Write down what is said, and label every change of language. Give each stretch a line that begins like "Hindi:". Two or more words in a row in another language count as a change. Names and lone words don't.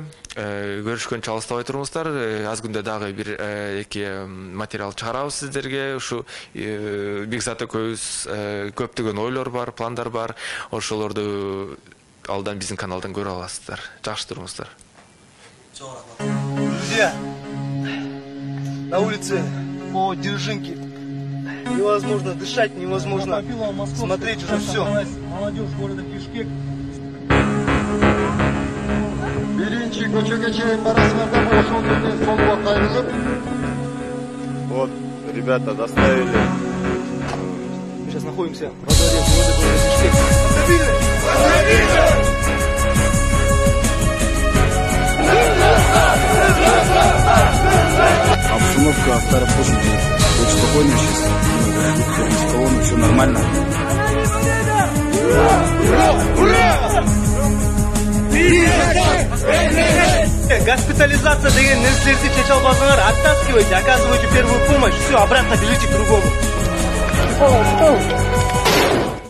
Kyrgyz: Көрүшкөнчө алыстабай туруңуздар. Аз күндө дагы бир эки материал чыгарабыз сиздерге. Ушу Бекзат экөөбүз көптөгөн ойлор бар, пландар бар. Ошолорду алдан биздин каналдан көрө аласыздар. Жакшы туруңуздар. Чоң рахмат.
Russian: Друзья, на улице по Дзержинке невозможно дышать, невозможно смотреть уже все. Молодежь города Бишкек.
Kyrgyz: Биринчи көчөгө чейин барасыңарда bu ошол жерден солго кайрылып.
Russian: Вот, ребята доставили. Мы сейчас находимся во дворе города Бишкек. Обстановка в Старопошине очень спокойная сейчас. Колонна, все нормально.
Kazakh: Госпитализация деген нәрселерді шеше албасаңар, оттаскивайте,
Russian: оказывайте первую помощь, все, обратно бежите к другому.